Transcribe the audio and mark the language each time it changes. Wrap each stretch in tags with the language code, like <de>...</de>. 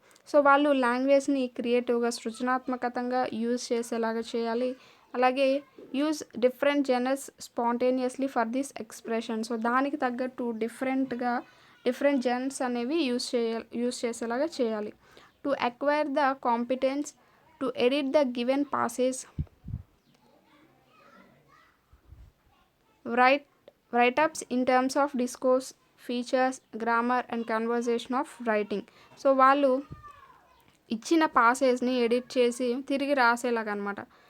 <te>So వాళ్ళు లాంగ్వేజ్ని క్రియేటివ్గా, సృజనాత్మకంగా యూజ్ చేసేలాగా చేయాలి.</te> <en>అలాగే use different genres spontaneously for this expression.</en> <te>So దానికి తగ్గట్టు డిఫరెంట్ జెనర్స్ అనేవి యూజ్ చేసేలాగా చేయాలి.</te> <en>to acquire the competence to edit the given passage, write write-ups in terms of discourse, features, grammar and conversation of writing.</en> <te>So వాళ్ళు ఇచ్చిన పాసేజ్ని edit చేసి తిరిగి రాసేలాగా అనమాట.</te>